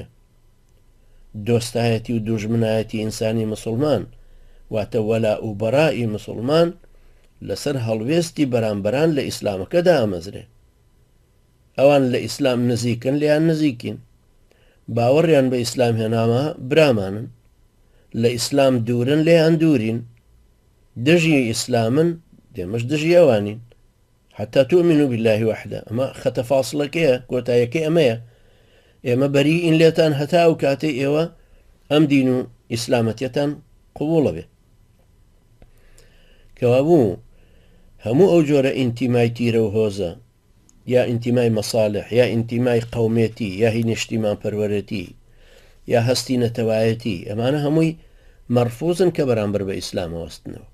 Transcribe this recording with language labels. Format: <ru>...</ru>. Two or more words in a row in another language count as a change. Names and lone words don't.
<ckb>دۆستایەتی و دوژمنایەتی ئینسانی مسلمان واتە وەلا و بەڕائی مسلمان لەسەر هەڵوێستی بەرامبەران لە ئیسلامەکەدا ئامەزرێ. ئەوان لە ئیسلام نزیکن لیان نزیکین، باوەڕیان بە ئیسلام هێنامە برامانن، لە ئیسلام دوورن لیان دوورین، دژی ئیسلامن دێمەش دژی ئەوانین.</ckb> <ar>حتى تؤمنوا بالله وحده</ar> <ckb>ئەمە خەتە فاصلەکەیە، کۆتاییەکەی ئەمەیە. ئێمە بەریئین لێتان هەتا ئەو کاتەی ئێوە ئەم دین و ئیسلامەتیەتان قبوڵە بێ. کەوابوو هەموو ئەو جۆرە ئینتیمای تیرە و هۆزە، یا ئینتیمای مەساڵح، یا ئینتیمای قەومێتی، یا هی نیشتیمان پەروەرەتی، یا هەستی نەتەوایەتی، ئەمانە هەمووی مەرفوزن کە بەرامبەر بە ئیسلام وەستنەوە.</ckb>